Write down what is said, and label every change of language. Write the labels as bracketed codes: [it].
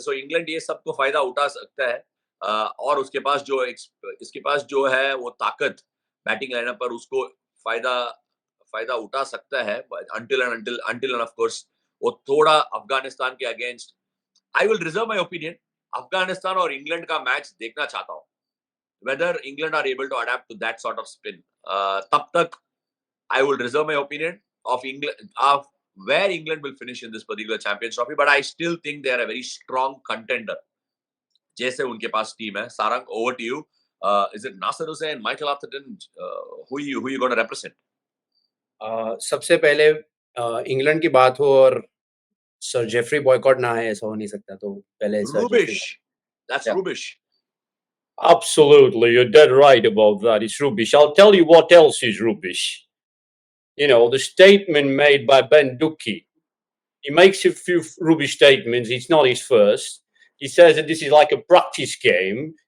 [hi] सो England ये सबको फायदा उठा सकता है, और उसके पास इसके पास जो है वो ताकत बैटिंग लाइनअप पर, उसको फायदा फायदा उठा सकता है, [en] until and of course [hi] वो थोड़ा अफगानिस्तान के against, [en] I will reserve my opinion, [hi] Afghanistan और इंग्लैंड का मैच देखना चाहता हूं, [en] Whether England are able to adapt to that sort of spin. [hi] तब तक [en] I will reserve my opinion of England, of where England will finish in this particular Champions Trophy, but I still think they are a very strong contender. [hi] जैसे उनके पास team है। [en] Sarang, over to you. Is it Nasser Hussain, Michael Atherton? Who you going to represent? [hi] सबसे पहले England की बात हो और sir Jeffrey boycott ना है, ऐसा हो नहीं सकता, तो पहले sir Jeffrey. [en] Rubish. That's Yeah. Rubish. Absolutely, you're dead right about that. It's rubbish. I'll tell you what else is rubbish. You know, the statement made by Ben Ducky. He makes a few rubbish statements. It's not his first. He says that this is like a practice game.